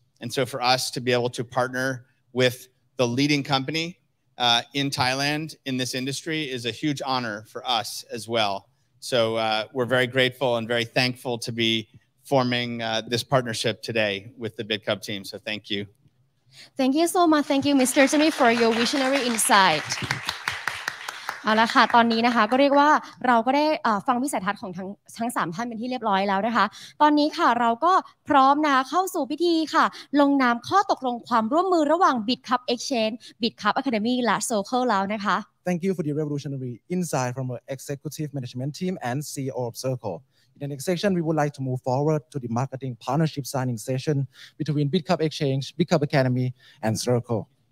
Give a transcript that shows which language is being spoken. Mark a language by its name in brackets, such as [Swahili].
[English] And so for us to be able to partner with the leading company in Thailand in this industry is a huge honor for us as well. So we're very grateful and very thankful to be forming this partnership today with the Bitkub team. So thank you. Thank you so much. Thank you, Mr. Jimmy, for your visionary insight. [Thai] เอาละค่ะตอนนี้นะคะก็เรียกว่าเราก็ได้ฟังวิสัยทัศน์ของทั้ง3ท่านเป็นที่เรียบร้อยแล้วนะคะตอนนี้ค่ะเราก็พร้อมนะคะเข้าสู่พิธีค่ะลงนามข้อตกลงความร่วมมือระหว่าง Bitkub Exchange Bitkub Academy และ Circle แล้วนะคะ [English] Thank you for the revolutionary insight from our executive management team and CEO of Circle. In the next section, we would like to move forward to the marketing partnership signing session between Bitkub Exchange, Bitkub Academy, and Circle.